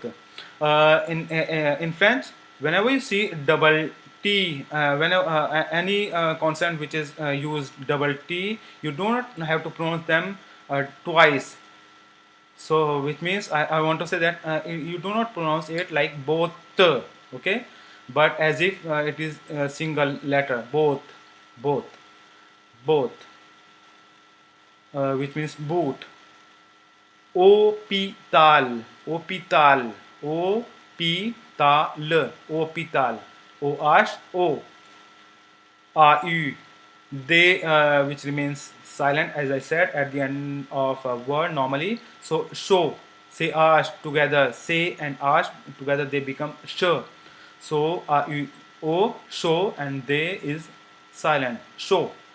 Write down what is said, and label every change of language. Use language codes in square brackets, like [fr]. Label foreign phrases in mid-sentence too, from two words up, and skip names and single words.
[en] In French, whenever you see double T, whenever any consonant which is used double T, you do not have to pronounce them twice. So which means I want to say that you do not pronounce it like both, okay, but as if it is a single letter, both, both, both, which means boot. Hôpital, hôpital, hôpital, hôpital, O AU, they, which remains silent as I said at the end of a word normally. So show, say ash together, say and ash together, they become sh. So O, show, and they is silent, show.